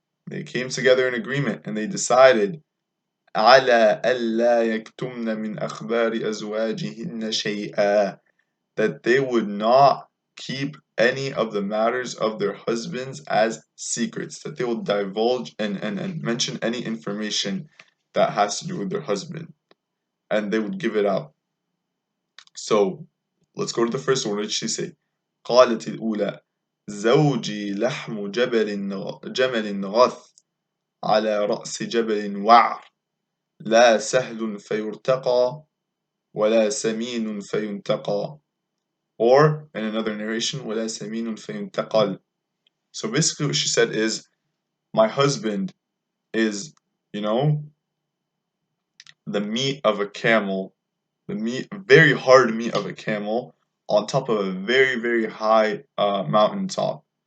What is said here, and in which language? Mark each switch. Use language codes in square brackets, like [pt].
[en] They came together in agreement and they decided [ar] على ألا يكتمن من أخبار أزواجهن شيئا, [en] that they would not keep any of the matters of their husbands as secrets, that they will divulge and mention any information that has to do with their husband, and they would give it out. So let's go to the first one. What did she say? [ar] قالت الأولى زوجي لحم جمل غث على رأس جبل وعر لا سهل فيرتقى ولا سمين فينتقى. [en] Or in another narration, [ar] وَلَا سَمِينٌ فَيُنْتَقَلْ. [en] So basically what she said is, my husband is, you know, the meat of a camel, the meat, very hard meat of a camel on top of a very, very high mountaintop.